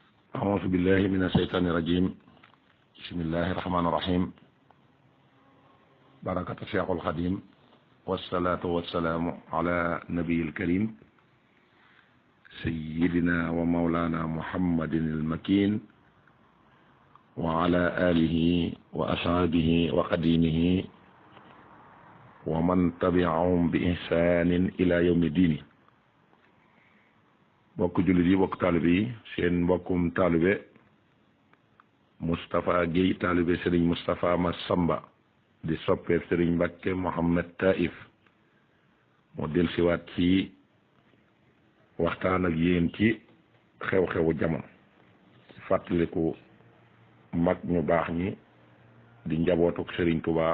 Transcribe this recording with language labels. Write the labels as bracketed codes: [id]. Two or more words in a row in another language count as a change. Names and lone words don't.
[ar] أعوذ بالله من الشيطان الرجيم بسم الله الرحمن الرحيم بركة الشيخ الخديم والصلاة والسلام على نبي الكريم سيدنا ومولانا محمد المكين وعلى آله وأصحابه وقديمه ومن تبعهم بإحسان إلى يوم الدين. [wo] bokk jullit yi bokk taalibe yi seen mbokkum taalibe Moustapha Guèye taalibe Serigne Moustapha Massamba di soppeef Serigne Mbacke Mohamed Taif moo dellusiwaat ci waxtaan ak yéen ci xew-xewu jamono fàttaliku mag ñu baax ñi di njabootuk Serigne Touba